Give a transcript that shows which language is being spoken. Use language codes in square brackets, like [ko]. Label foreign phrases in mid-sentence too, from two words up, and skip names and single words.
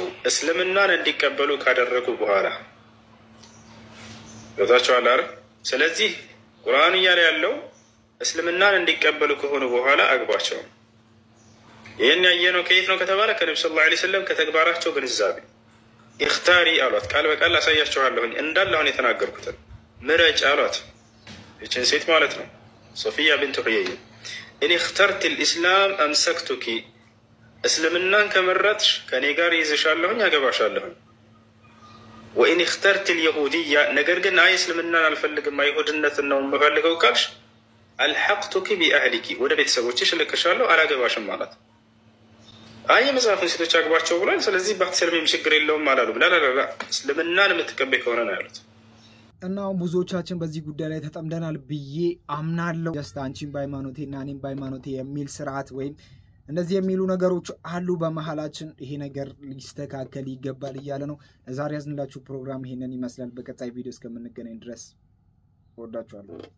[am] እስልምናን እንዲቀበሉ ካደረጉ በኋላ ወጣቸው አላር። ስለዚህ ቁርአን እያለ ያለው እስልምናን እንዲቀበሉ ከሆኑ በኋላ አግቧቸው። ይሄን ያየነው ከየት ነው ከተባለ ከነብዩ ሰለላሁ [ar] عليه وسلم [am] ከተግባራቸው ግንዛቤ ኢኽታሪ አሏት። ቃል በቃል አሳያችኋለሁ እንዳለ አሁን የተናገርኩትን ምረጭ አሏት። እቺን ሴት ማለት ነው ሶፊያ ቢንት ሁየይ እኔ [ar] اخترت الاسلام امسكتك [am] እስልምናን ከመረጥሽ ከኔ ጋር ይዘሻለሁኝ ያገባሻለሁኝ። [ar] وإن اخترت اليهودية [am] ነገር ግን አይ እስልምናን አልፈልግም አይሁድነትን ነው የምፈልገው ካልሽ [ar] ألحقتك بأهلك [am] ወደ ቤተሰቦችሽ ልክሻለሁ አላገባሽም ማለት። አይ መጽሐፉን ሴቶች አግባቸው ብሏል ስለዚህ ባትሰልም ችግር የለውም አላሉ። ላላላ እስልምናን የምትቀበይ ከሆነ ነው ያሉት። እና ብዙዎቻችን በዚህ ጉዳይ ላይ ተጠምደናል ብዬ አምናለሁ። ጀስት አንቺን በሃይማኖቴ እና እኔን በሃይማኖቴ የሚል ስርዓት ወይም እንደዚህ የሚሉ ነገሮች አሉ በመሃላችን። ይሄ ነገር ሊስተካከል ይገባል እያለ ነው። ዛሬ ያዝንላችሁ ፕሮግራም ይሄንን ይመስላል። በቀጣይ ቪዲዮ እስከምንገናኝ ድረስ ወዳችኋለሁ።